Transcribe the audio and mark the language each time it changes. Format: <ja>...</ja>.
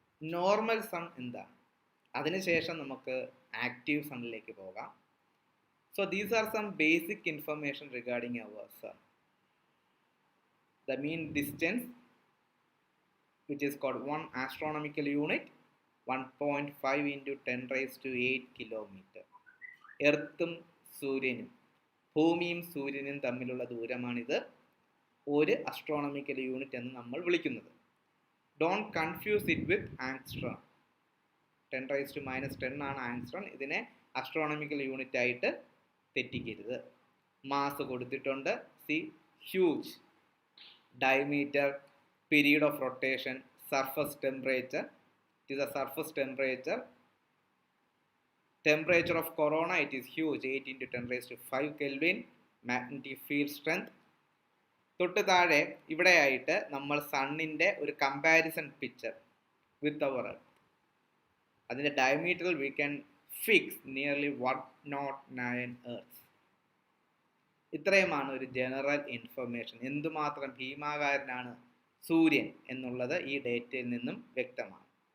<ml>Normal sun എന്താണ്? അതിനുശേഷം നമുക്ക് ആക്റ്റീവ് സണ്ണിലേക്ക് പോകാം.</ml> <en>So these are some basic information regarding our sun. The mean distance which is called 1 astronomical unit, 1.5 into 10 raised to 8 kilometer.</en> <ml>എർത്തും സൂര്യനും ഭൂമിയും സൂര്യനും തമ്മിലുള്ള ദൂരമാണിത്. ഒരു അസ്ട്രോണമിക്കൽ യൂണിറ്റ് എന്ന് നമ്മൾ വിളിക്കുന്നത്.</ml> <en>Don't confuse it with angstrom. 10 raised to -10</en> <ml>ആണ് ആങ്സ്ട്രോൺ. ഇതിനെ അസ്ട്രോണമിക്കൽ യൂണിറ്റ് ആയിട്ട് തെറ്റിക്കരുത്. മാസ് കൊടുത്തിട്ടുണ്ട്.</ml> <en>See huge. Diameter, period of rotation, surface temperature. It is a surface temperature. Temperature of corona, it is huge, 8 into 10 raised to 5 Kelvin. Magnetic field strength.</en> <ml>തൊട്ട് താഴെ ഇവിടെയായിട്ട് നമ്മൾ സണ്ണിൻ്റെ ഒരു comparison picture</ml> <en>With our earth.</en> <ml>അതിൻ്റെ ഡയമീറ്ററിൽ</ml> <en>We can fix nearly 109 earth.</en> <ml>ഇത്രയുമാണ് ഒരു general information. എന്തുമാത്രം ഭീമാകാരനാണ് സൂര്യൻ എന്നുള്ളത് ഈ ഡേറ്റയിൽ നിന്നും വ്യക്തമാണ്.</ml>